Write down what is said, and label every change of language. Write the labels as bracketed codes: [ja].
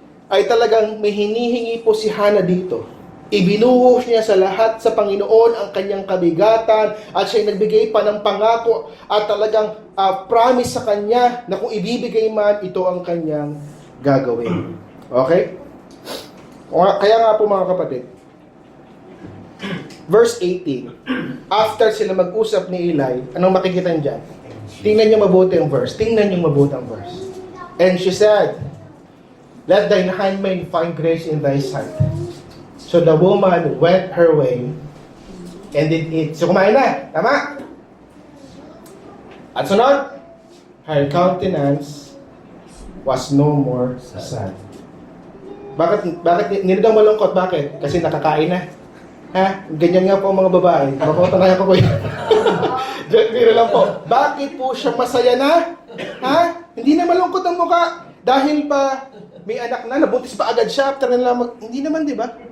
[tl] ay talagang may hinihingi po si Hannah dito. Ibinuhos niya sa lahat sa Panginoon ang kanyang kabigatan at siya nagbigay pa ng pangako at talagang promise sa kanya na kung ibibigay man, ito ang kanyang gagawin. Okay? Kaya nga po mga kapatid, verse 18, after sila mag-usap ni Eli, anong makikita niyo dyan? Tingnan niyo mabuti ang verse. Tingnan niyo mabuti ang verse. [en] And she said, let thine handmaid find grace in thy sight. So the woman went her way and did eat. [tl] So kumain na. Tama? At sunod, [en] her countenance was no more sad. [tl] Bakit? Hindi daw malungkot. Bakit? Kasi nakakain na. Ha? Ganyan nga po ang mga babae. Makutangayan ko po yun. Biro lang po. Bakit po siya masaya na? Ha? Hindi na malungkot ang mukha. Dahil pa may anak na, nabuntis pa agad siya after na lang. Hindi naman, di ba?